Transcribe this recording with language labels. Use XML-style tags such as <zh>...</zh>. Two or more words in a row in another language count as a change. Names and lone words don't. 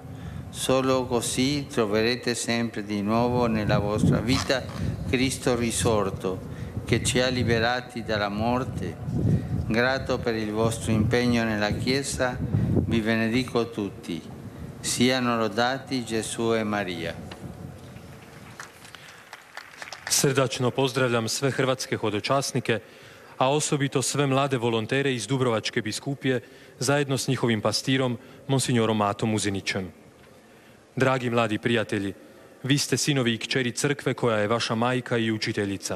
<it>Solo così troverete sempre di nuovo nella vostra vita Cristo risorto, che ci ha liberati dalla morte. Grato per il vostro impegno nella Chiesa, vi benedico tutti. Siano lodati Gesù e Marija.</it> <hr>Srdačno pozdravljam sve hrvatske hodočasnike, a osobito sve mlade volontere iz Dubrovačke biskupije zajedno s njihovim pastirom, monsignorom Matom Uzinićem. Dragi mladi prijatelji, vi ste sinovi i kćeri crkve koja je vaša majka i učiteljica.</hr>